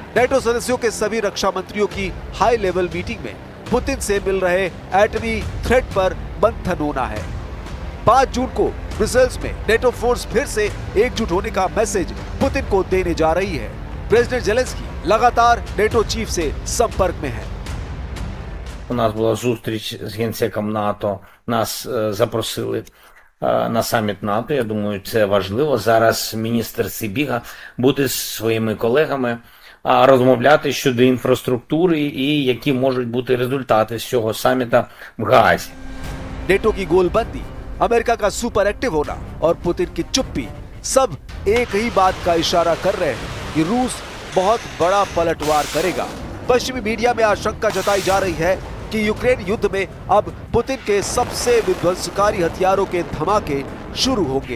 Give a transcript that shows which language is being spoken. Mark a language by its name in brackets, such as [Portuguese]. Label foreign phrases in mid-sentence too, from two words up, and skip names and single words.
[Hindi] नेटो सदस्यों के सभी रक्षा मंत्रियों की [English] high level meeting [Hindi] में पुतिन से मिल रहे एटमी थ्रेट पर मंथन होना है। 5 जून को ब्रसेल्स में नेटो फोर्स फिर से एकजुट होने का मैसेज पुतिन को देने जा रही है। प्रेसिडेंट जेलेंस्की लगातार नेटो चीफ से संपर्क में है। [Ukrainian] У нас була зустріч з генсеком НАТО, нас запросили на саміт НАТО. Я думаю, це важливо. Зараз міністр Сибіга буде зі своїми колегами розмовляти щодо інфраструктури і які можуть бути результати з цього саміта в Гаазі. [Hindi] नेटो की गोलबंदी, अमेरिका का [English] super active [Hindi] होना और पुतिन की चुप्पी सब एक ही बात का इशारा कर रहे हैं कि रूस बहुत बड़ा पलटवार करेगा। पश्चिमी मीडिया में आशंका जताई जा रही है कि यूक्रेन युद्ध में अब पुतिन के सबसे विध्वंसकारी हथियारों के धमाके शुरू होंगे।